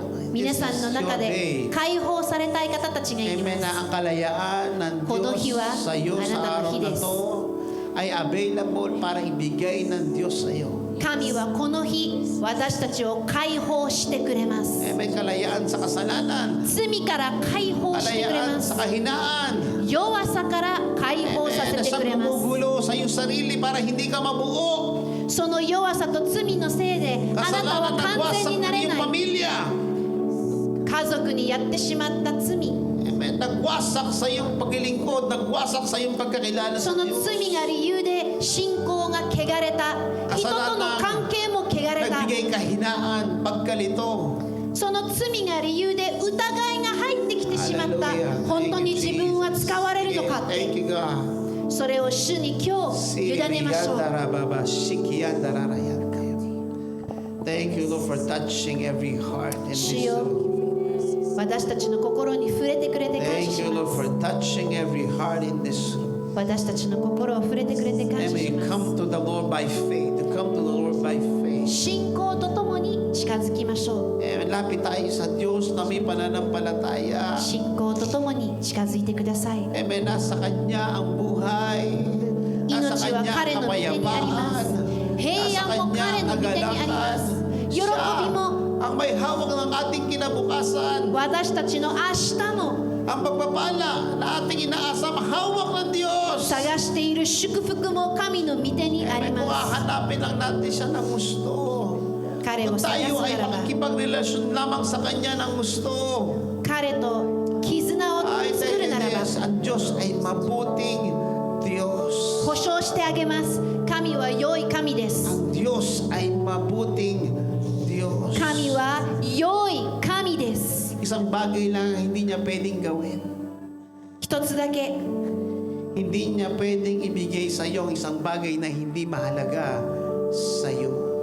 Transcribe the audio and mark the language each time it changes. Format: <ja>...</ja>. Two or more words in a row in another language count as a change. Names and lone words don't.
<ja>皆</ja> <en>This</en> <ja>さんの</ja> <en>is</en> <ja>中</ja> <en>your</en> <ja>で</ja> <en>day.</en> <ja>解放されたい方たちがい</ja> <tl>Amen</tl> <ja>ま</ja> <tl>na ang kalayaan ng</tl> <ja>この日は</ja> <tl>Diyos sa iyo</tl> <ja>あなた</ja> <tl>sa</tl> <ja>の</ja> <tl>araw</tl> <ja>日</ja> <tl>na</tl> <ja>です</ja> <tl>to ay available para ibigay ng Diyos sa iyo.</tl> <ja>す。神はこの日私たちを解放してくれます。</ja> <tl>Amen. Kalayaan sa kasalanan.</tl> <ja>罪から解放してくれ</ja> <tl>Kalayaan</tl> <ja>ます</ja> <tl>sa。kahinaan.</tl> <ja>弱さから解放さ</ja> <tl>Amen.</tl> <ja>せて</ja> <tl>Sa</tl> <ja>くれます。</ja> <tl>gumugulo sa iyong sarili para hindi ka mabuo.</tl> <ja>その弱さと罪のせいであなた</ja> <tl>Kasalanan</tl> <ja>は完</ja> <tl>nagwasak</tl> <ja>全にな</ja> <tl>ng</tl> <ja>れ</ja> <tl>iyong</tl> <ja>ない。</ja> <tl>pamilya.</tl> <ja>家族にやってしまった罪、</ja> <tl>Amen. Nagwasak sa iyong paglilingkod. Nagwasak sa iyong pagkakilala</tl> <ja>そ</ja> <tl>sa</tl> <ja>の</ja> <tl>Diyos.</tl> <ja>罪が理由で信仰が汚れた、人との関係も汚れた、</ja> <tl>Nagbigay kahinaan, pagkalito.</tl> <ja>その罪が理由で疑いが入ってきてしまった。</ja> <tl>Hallelujah.</tl> <ja>本当に自分は使われるのかっ</ja> <en>Thank</en> <ja>て、</ja> <en>you, God.</en> <ja>それを主に今日委ねましょう。</ja> <en>Thank you, Lord, for touching every heart in this</en> <ja>主よ</ja> <en>room.</en> <ja>私たちの心に触れてくれて感謝</ja> <en>Thank</en> <ja>し</ja> <en>you,</en> <ja>ま</ja> <en>Lord,</en> <ja>す。</ja> <en>for touching every heart in this room.</en> <ja>私たちの心を触れてくれて感</ja> <en>And</en> <ja>謝し</ja> <en>we</en> <ja>ます。</ja> <en>come to the Lord by faith. To come to the Lord by faith.</en> <ja>信仰とともに近づきましょ</ja> <tl>And lapit tayo sa Diyos na may</tl> <ja>う。</ja> <tl>pananampalataya.</tl> <ja>信仰とともに近づいてください。</ja> <tl>Amen. Nasa Kanya ang buhay. Nasa</tl> <ja>命は</ja> <tl>Kanya</tl> <ja>彼</ja> <tl>ang</tl> <ja>の御手にあります</ja> <tl>kapayapaan.</tl> <ja>平安も彼の御手にあります。喜び</ja> <tl>Siya</tl> <ja>も</ja> <tl>ang may hawak ng ating kinabukasan.</tl> <ja>私たちの明日も</ja> <tl>Ang pagpapala na ating inaasam, hawak ng Diyos.</tl> <ja>探している祝福も神の御手にあり</ja> <tl>Amen. Kung</tl> <ja>ます。</ja> <tl>hahanapin lang natin siya ng gusto.</tl> <ja>彼を</ja> <tl>Kung</tl> <ja>探</ja> <tl>tayo</tl> <ja>す</ja> <tl>ay</tl> <ja>ならば</ja> <tl>makikipagrelasyon lamang sa Kanya ng gusto.</tl> <ja>彼と絆を Ay, 作</ja> <en>thank</en> <ja>る</ja> <en>you,</en> <ja>ならば</ja> <en>yes.</en> <tl>Ang Diyos ay mabuting Diyos.</tl> <ja>保証してあげます。神は良い神です。</ja> <tl>Ang Diyos ay mabuting Diyos.</tl> <ja>神は良い神です。</ja> <tl>Isang bagay lang ang hindi niya pwedeng gawin.</tl> <ja>一つだけ</ja> <tl>Hindi niya pwedeng ibigay sa iyo ang isang bagay na hindi mahalaga sa iyo.</tl>